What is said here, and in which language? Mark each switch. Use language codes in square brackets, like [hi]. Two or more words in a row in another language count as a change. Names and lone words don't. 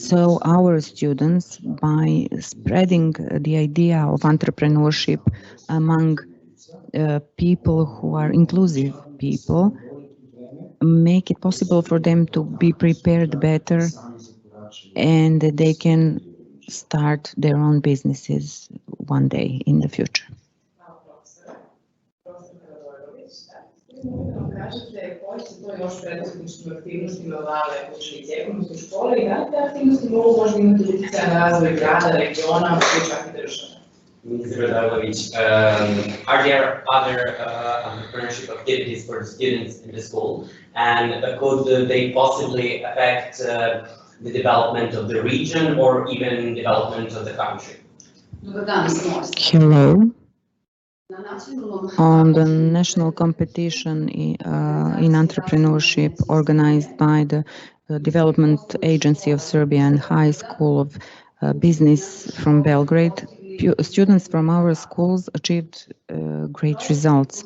[en] So our students, by spreading the idea of entrepreneurship among people who are inclusive people, make it possible for them to be prepared better, and they can start their own businesses one day in the future. [bs] Kažete koji se to još preduzetničkim aktivnostima bave učenici ekonomske škole i da li te aktivnosti mogu možda imati utjecaja na razvoj grada, regiona, pa čak i države? [en] Mr. Radojlović, are there other entrepreneurship activities for the students in the school, and could they possibly affect the development of the region or even development of the country? [bs] Dobar dan, sam [en] Hello. On the national competition in entrepreneurship organized by the Development Agency of Serbia and High School of Business from Belgrade, students from our schools achieved great results.